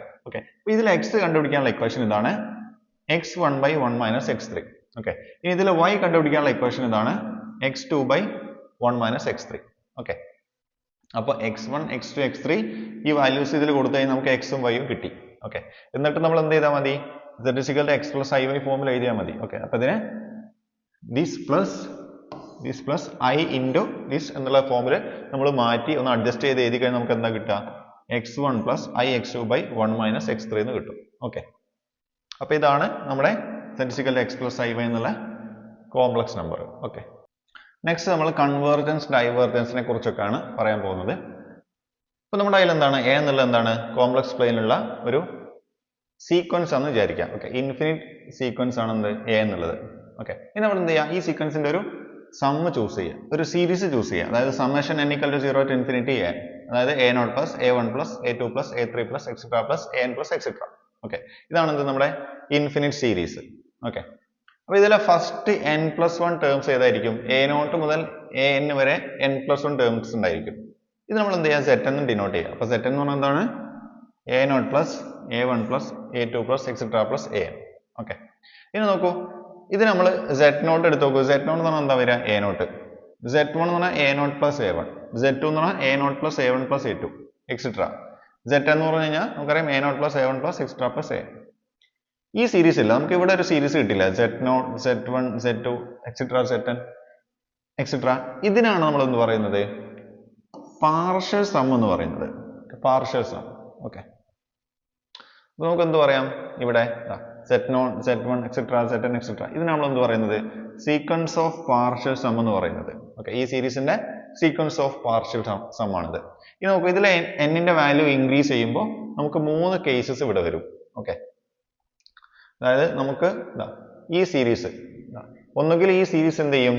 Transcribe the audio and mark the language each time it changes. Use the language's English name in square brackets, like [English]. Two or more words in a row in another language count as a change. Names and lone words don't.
[Malayalam] ഓക്കെ, അപ്പോൾ ഇതിൽ x കണ്ടുപിടിക്കാനുള്ള ഇക്വേഷൻ ഇതാണ്, [English] x1 by 1 minus x3. [Malayalam] ഓക്കെ, ഇനി ഇതിൽ y കണ്ടുപിടിക്കാനുള്ള ഇക്വേഷൻ ഇതാണ്, [English] x2 by 1 minus x3. [Malayalam] ഓക്കെ, അപ്പോൾ x1, x2, x3 ഈ വാല്യൂസ് ഇതിൽ കൊടുത്തു കഴിഞ്ഞാൽ നമുക്ക് x ഉം y ഉം കിട്ടി. ഓക്കെ, എന്നിട്ട് നമ്മൾ എന്ത് ചെയ്താൽ മതി, [English] z is equal to x plus iy [Malayalam] ഫോമിൽ എഴുതിയാൽ മതി. ഓക്കെ, അപ്പൊ ഇതിനെ [English] this plus I into this [Malayalam] എന്നുള്ള ഫോമിൽ നമ്മൾ മാറ്റി ഒന്ന് അഡ്ജസ്റ്റ് ചെയ്ത് എഴുതി കഴിഞ്ഞാൽ നമുക്ക് എന്താ കിട്ടുക? [English] x1 plus I x2 by 1 minus x3 [Malayalam] എന്ന് കിട്ടും. ഓക്കെ, അപ്പൊ ഇതാണ് നമ്മുടെ [English] z is equal to x plus iy [Malayalam] എന്നുള്ള കോംപ്ലക്സ് നമ്പർ. ഓക്കെ, നെക്സ്റ്റ് നമ്മൾ [English] convergence divergence [Malayalam] കുറിച്ചൊക്കെയാണ് പറയാൻ പോകുന്നത്. അപ്പൊ നമ്മുടെ കയ്യിൽ എന്താണ് എ എന്നുള്ളത് എന്താണ് [English] complex plane [Malayalam] ഒരു സീക്വൻസ് ആണെന്ന് വിചാരിക്കാം. ഓക്കെ, [English] infinite sequence [Malayalam] ആണ് എന്ത് എ എന്നുള്ളത്. ഓക്കെ, ഇനി നമ്മൾ എന്ത് ചെയ്യാം? ഈ സീക്വൻസിന്റെ ഒരു [English] sum choose [Malayalam] ചെയ്യാം, ഒരു [English] series choose [Malayalam] ചെയ്യാം. [English] അതായത് സമ്മേഷൻ n equal to 0 to infinity a, അതായത് a0 plus a1 plus a2 plus a3 plus etc plus an plus etc. [Malayalam] ഓക്കെ, ഇതാണ് എന്ത് നമ്മുടെ [English] infinite series. [Malayalam] ഓക്കെ, അപ്പൊ ഇതിലെ [English] first n+1 terms [Malayalam] ഏതായിരിക്കും? a0 മുതൽ an വരെ n+1 ടേംസ് ഉണ്ടായിരിക്കും. ഇത് നമ്മൾ എന്ത് ചെയ്യാം? z എന്ന് ഡിനോട്ട് ചെയ്യാം. അപ്പൊ z എന്ന് പറഞ്ഞാൽ എന്താണ്? [English] a0 plus a1 plus a2 plus etc plus an. [Malayalam] ഓക്കെ, ഇനി നോക്കൂ, ഇത് നമ്മൾ z0 എടുത്ത് നോക്കൂ. [English] z0 [Malayalam] എന്ന് പറഞ്ഞാൽ എന്താ വരിക? [English] a0. z1 [Malayalam] എന്ന് പറഞ്ഞാൽ [English] a0 plus a1, z2 [Malayalam] എന്ന് പറഞ്ഞാൽ [English] a0 plus a1 plus a2 etc. z [Malayalam] എന്ന് പറഞ്ഞു കഴിഞ്ഞാൽ നമുക്കറിയാം [English] a0 plus a1 plus etc plus a. [Malayalam] ഈ സീരീസ് ഇല്ല, നമുക്ക് ഇവിടെ ഒരു സീരീസ് കിട്ടില്ല. [English] z0, z1, z2 etc zn etc. [Malayalam] ഇതിനാണ് നമ്മൾ എന്ത് പറയുന്നത്? [English] partial sum [Malayalam] എന്ന് പറയുന്നത്. [English] partial sum. [Malayalam] ഓക്കെ, അപ്പൊ നമുക്ക് എന്ത് പറയാം? [English] ഇവിടെ z0, z1 etc zn etc. [Malayalam] ഇതിനാണ് നമ്മൾ എന്ത് പറയുന്നത്? [English] sequence of partial sum [Malayalam] എന്ന് പറയുന്നത്. ഓക്കെ, ഈ സീരീസിന്റെ [English] sequence of partial sum [Malayalam] ആണിത്. ഇനി നോക്കൂ, ഇതിൽ n ന്റെ [English] value increase [Malayalam] ചെയ്യുമ്പോൾ നമുക്ക് 3 കേസസ് ഇവിടെ വരും. ഓക്കെ, അതായത് നമുക്ക് ഈ സീരീസ് ഒന്നുകിൽ ഈ സീരീസ് എന്ത് ചെയ്യും?